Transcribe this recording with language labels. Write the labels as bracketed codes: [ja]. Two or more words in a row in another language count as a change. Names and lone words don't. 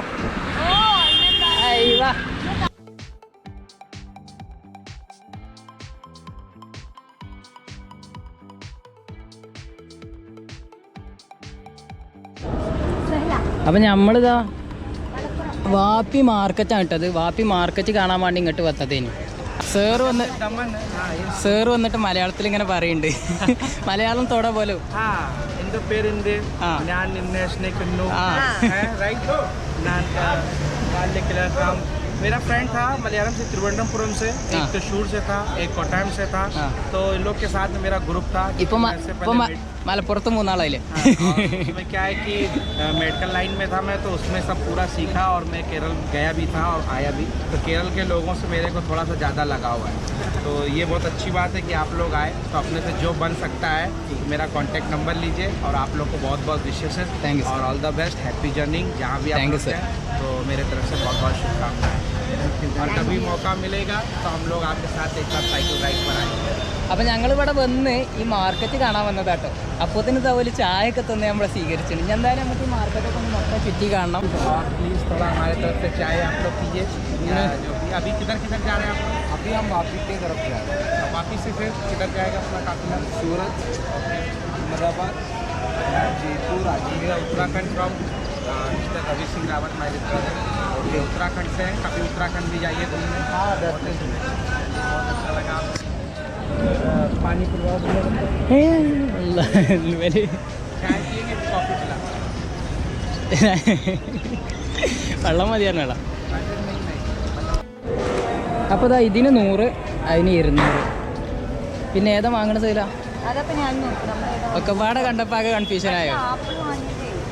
[ml] അയ്യവാ, അപ്പം നമ്മളിതാ വാപ്പി മാർക്കറ്റാണ് ഇട്ടത്. വാപ്പി മാർക്കറ്റ് കാണാൻ വേണ്ടി ഇങ്ങോട്ട് വന്നതേന്. സാറ് വന്നിട്ട് മലയാളത്തിൽ ഇങ്ങനെ പറയുന്നുണ്ട്, മലയാളം തൊട പോലും. [hi] मेरा फ्रेंड था मलयालम से, त्रिवेंद्रपुरम से, एक त्रिशूर से था, एक कोट्टायम से था, तो इन लोग के साथ मेरा ग्रुप था. [ml] ഇപ്പൊ മലപ്പുറത്ത് മൂന്നാളായില്ലേ [hi] मैं क्या है कि [en] medical line [hi] में था मैं, तो उसमें सब पूरा सीखा और मैं केरल गया भी था और आया भी, तो केरल के लोगों से मेरे को थोड़ा सा ज़्यादा लगाव है। तो ये बहुत अच्छी बात है कि आप लोग आए, तो अपने से जो बन सकता है मेरा [en] contact number [hi] लीजिए। और आप लोग को बहुत बहुत विशेष है [en] Thank you, sir. [hi] और [en] all the best, happy journing [hi] जहाँ भी आप [en] Thank you, [hi] लोग [en] sir. [hi] हैं। तो मेरे तरफ से बहुत बहुत शुभकामनाएं, और कभी मौका मिलेगा तो हम लोग आपके साथ एक साथ [en] cycle ride [hi] पर आएंगे। [ml] അപ്പം ഞങ്ങളിവിടെ വന്ന് ഈ മാർക്കറ്റ് കാണാൻ വന്നതാട്ടോ. അപ്പോൾ തന്നെ ഇതുപോലെ ചായയൊക്കെ തന്നെ നമ്മളെ സ്വീകരിച്ചിട്ടുണ്ട്. ഇനി എന്തായാലും നമുക്ക് ഈ മാർക്കറ്റൊക്കെ ഒന്ന് മൊത്തം ചുറ്റി കാണണം. [hi] और प्लीज़ थोड़ा हमारे तरफ से चाय आप लोग कीजिए, जो भी अभी किधर किधर जा रहे हैं आप लोग? अभी हम वापी की तरफ जा रहे हैं। अब वापिस से फिर किधर जाएगा अपना काफिला? सूरत, अहमदाबाद, जयपुर, अजमेर, उत्तराखंड [en] from Mister Ravi Singh Rawat my brother. [hi] ये उत्तराखंड से हैं, कभी उत्तराखंड भी जाइए घूमने। हाँ, बहुत अच्छा लगा आपको। पानी पिलवाओ, चाय पिएंगे कॉफ़ी पिला? [ml] വെള്ളം മതിയായിരുന്നേടാ. അപ്പോൾ ഇതാ ഇതിന് 100, അതിന് 200. പിന്നെ ഏതാ വാങ്ങണ സൈല അതപ്പോ ഞാൻ നോക്കാം. നമ്മൾ ഏതാ ഒക്കെ പാടെ കണ്ടപ്പോൾ ആകെ കൺഫ്യൂഷനായോ? ആപ്പിൾ വാങ്ങിയിട്ടേ